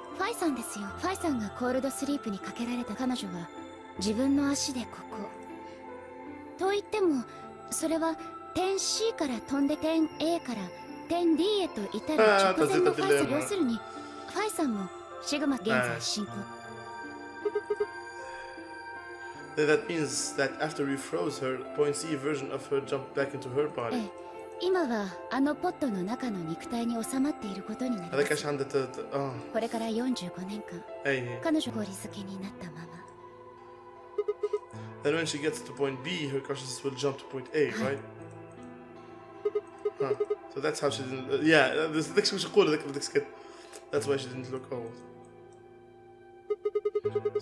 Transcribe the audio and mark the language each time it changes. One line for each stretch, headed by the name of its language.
Japanese: ファイさんですよファイさんがコールドスリープにかけられた彼女は自分の足でここと言ってもそれは点 C から飛んで点 A から点 D へと至る直前のファイさん要するにファイさんもシグマ現在進行
English: That means that after we froze her, point C version of her jumped back into her body.
Japanese: 今はあのポットの中の肉体に収まっていることになります。これから45年間、彼女氷漬けになったまま。
English: Then when she gets to point B, her consciousness will jump to point A, right? Huh. So that's how she didn't. Yeah, this is cool. That's why she didn't look old.